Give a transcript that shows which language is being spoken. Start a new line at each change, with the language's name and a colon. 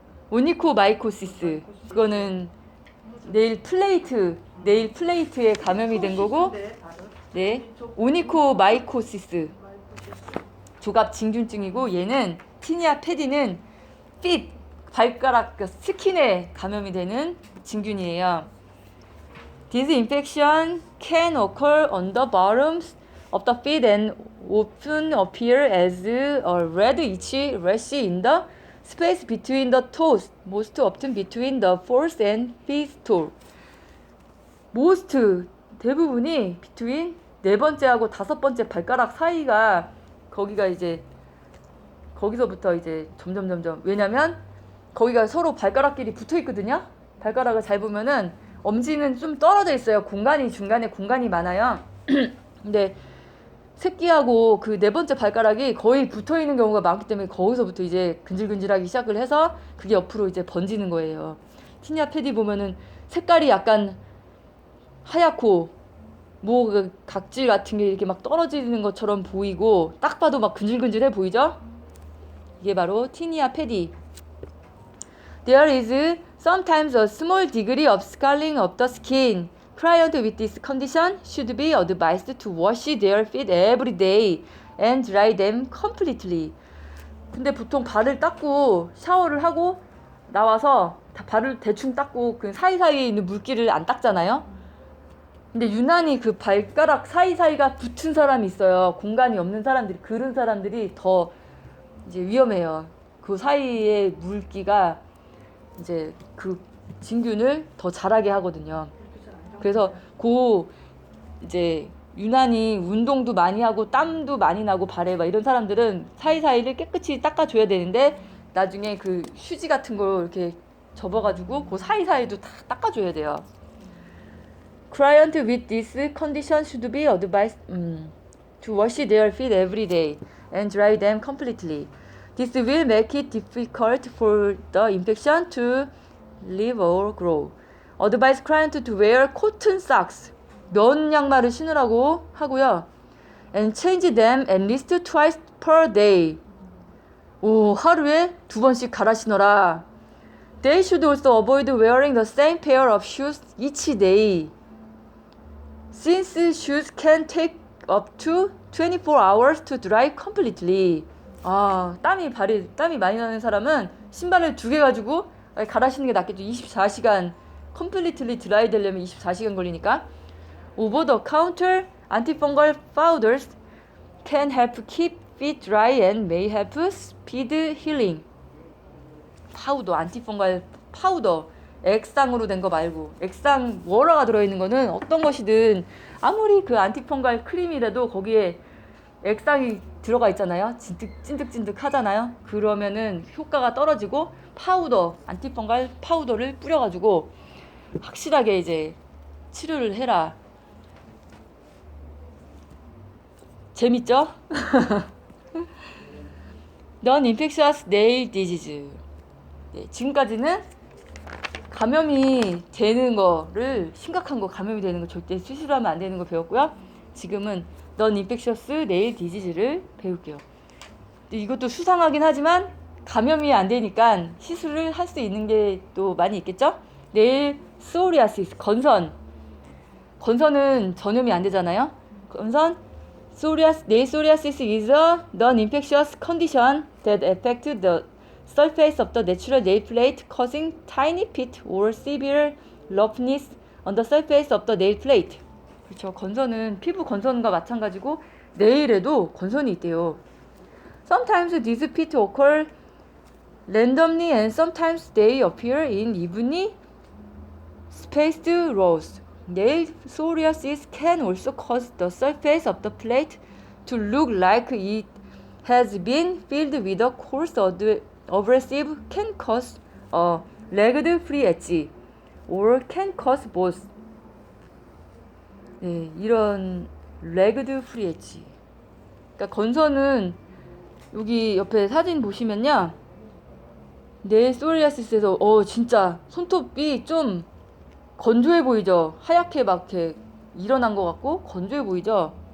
Korean: 오니코마이코시스. 그거는 네일 플레이트에 감염이 된 거고, 네, 오니코마이코시스 조갑 진균증이고, 얘는 티니아 패디는 발가락 스킨에 감염이 되는 진균이에요.
English: This infection can occur on the bottoms of the feet and often appear as a red itchy rash in the Space between the toes, most often between the fourth and fifth toe.
Korean: most 대부분이 between 네 번째하고 다섯 번째 발가락 사이가 거기가 이제 거기서부터 이제 점점 왜냐면 거기가 서로 발가락끼리 붙어 있거든요. 발가락을 잘 보면은 엄지는 좀 떨어져 있어요. 중간에 공간이 많아요. 근데 새끼하고 그 네 번째 발가락이 거의 붙어 있는 경우가 많기 때문에 거기서부터 이제 근질근질하기 시작을 해서 그게 옆으로 이제 번지는 거예요. 티니아 패디 보면은 색깔이 약간 하얗고 뭐 그 각질 같은 게 이렇게 막 떨어지는 것처럼 보이고 딱 봐도 막 근질근질해 보이죠? 이게 바로 티니아 패디.
English: There is sometimes a small degree of scarring of the skin. Clients with this condition should be advised to wash their feet every day and dry them completely.
Korean: 근데 보통 발을 닦고 샤워를 하고 나와서 발을 대충 닦고 그 사이사이에 있는 물기를 안 닦잖아요. 근데 유난히 그 발가락 사이사이가 붙은 사람이 있어요. 공간이 없는 사람들이, 그런 사람들이 더 이제 위험해요. 그 사이에 물기가 이제 그 진균을 더 자라게 하거든요. 그래서 이제 유난히 운동도 많이 하고 땀도 많이 나고 발에 막 이런 사람들은 사이사이를 깨끗이 닦아줘야 되는데 나중에 그 휴지 같은 거 이렇게 접어가지고 그 사이사이도 다 닦아줘야 돼요.
English: Clients with this condition should be advised to wash their feet every day and dry them completely. This will make it difficult for the infection to live or grow. Advise client to wear cotton socks.
Korean: 면 양말을 신으라고 하고요.
English: And change them at least twice per day.
Korean: 하루에 2번씩 갈아 신어라.
English: They should also avoid wearing the same pair of shoes each day. Since shoes can take up to 24 hours to dry completely.
Korean: 땀이 많이 나는 사람은 신발을 2개 가지고 갈아 신는 게 낫겠죠. 24시간
English: completely dry
Korean: 되려면 24시간 걸리니까.
English: Over the counter antifungal powders can help keep feet dry and may help speed healing.
Korean: 파우더, 안티펑갈 파우더, 액상으로 된 거 말고, 액상 워러가 들어있는 거는 어떤 것이든 아무리 그 안티펑갈 크림이라도 거기에 액상이 들어가 있잖아요. 찐득찐득 하잖아요. 그러면은 효과가 떨어지고 파우더, 안티펑갈 파우더를 뿌려가지고 확실하게 이제 치료를 해라. 재밌죠?
English: Non-infectious nail disease.
Korean: 네, 지금까지는 감염이 되는 거를 심각한 거 감염이 되는 거 절대 수술하면 안 되는 거 배웠고요. 지금은 Non-infectious nail disease를 배울게요. 이것도 수상하긴 하지만 감염이 안 되니까 시술을 할 수 있는 게 또 많이 있겠죠? 네일 소리아시스, 건선은 전염이 안 되잖아요.
English: Nail psoriasis is a non-infectious condition that affects the surface of the natural nail plate, causing tiny pit or severe roughness on the surface of the nail plate.
Korean: 그렇죠. 건선은 피부 건선과 마찬가지고 네일에도 건선이 있대요.
English: Sometimes these pits occur randomly and sometimes they appear in evenly spaced rows. Nail psoriasis can also cause the surface of the plate to look like it has been filled with a coarse abrasive, can cause a ragged free edge, or can cause both.
Korean: 네, 이런 ragged free edge. 그러니까 건선은 여기 옆에 사진 보시면요. 네일 소리아시스에서 진짜 손톱이 좀 건조해 보이죠? 하얗게 막 이렇게 일어난 것 같고 건조해 보이죠?